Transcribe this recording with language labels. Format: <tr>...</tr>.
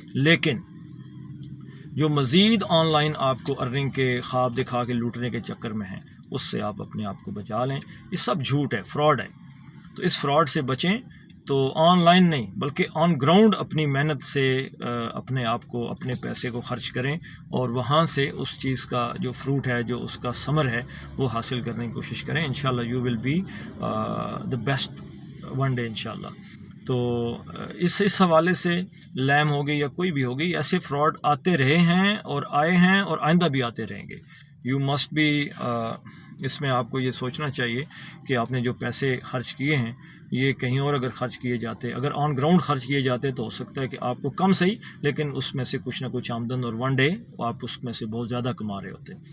<ur>لیکن جو مزید آن لائن آپ کو ارننگ کے خواب دکھا کے لوٹنے کے چکر میں ہیں اس سے آپ اپنے آپ کو بچا لیں. یہ سب جھوٹ ہے، فراڈ ہے. تو اس فراڈ سے بچیں. تو آن لائن نہیں بلکہ آن گراؤنڈ اپنی محنت سے اپنے آپ کو، اپنے پیسے کو خرچ کریں اور وہاں سے اس چیز کا جو فروٹ ہے، جو اس کا ثمر ہے وہ حاصل کرنے کی کوشش کریں.</ur> <en>انشاءاللہ you will be the best one day انشاءاللہ.</en> <ur>تو اس حوالے سے لیم ہو گئی یا کوئی بھی ہو گئی، ایسے فراڈ آتے رہے ہیں اور آئے ہیں اور آئندہ بھی آتے رہیں گے.</ur> <en>you must be</en> <ur>اس میں آپ کو یہ سوچنا چاہیے کہ آپ نے جو پیسے خرچ کیے ہیں یہ کہیں اور اگر خرچ کیے جاتے، اگر آن گراؤنڈ خرچ کیے جاتے تو ہو سکتا ہے کہ آپ کو کم صحیح لیکن اس میں سے کچھ نہ کچھ آمدن، اور</ur> <en>one day</en> <ur>آپ اس میں سے بہت زیادہ کما رہے ہوتے.</ur>